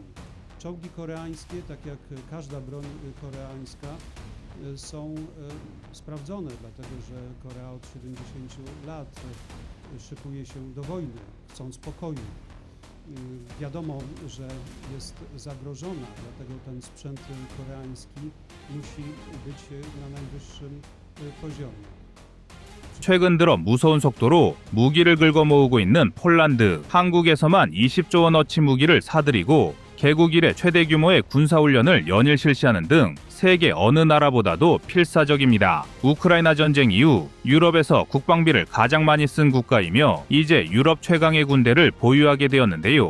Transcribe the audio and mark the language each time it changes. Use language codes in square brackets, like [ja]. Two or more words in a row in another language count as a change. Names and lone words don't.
[pl] Czołgi koreańskie, tak jak każda broń koreańska, są sprawdzone, dlatego że Korea od 70 lat szykuje się do wojny, chcąc pokoju. Wiadomo, że jest zagrożona, dlatego ten sprzęt koreański musi być na najwyższym poziomie. [ko] 최근 들어 무서운 속도로 무기를 긁어 모으고 있는 폴란드. 한국에서만 20조 원어치 무기를 사들이고 개국 이래 최대 규모의 군사훈련을 연일 실시하는 등 세계 어느 나라보다도 필사적입니다. 우크라이나 전쟁 이후 유럽에서 국방비를 가장 많이 쓴 국가이며 이제 유럽 최강의 군대를 보유하게 되었는데요.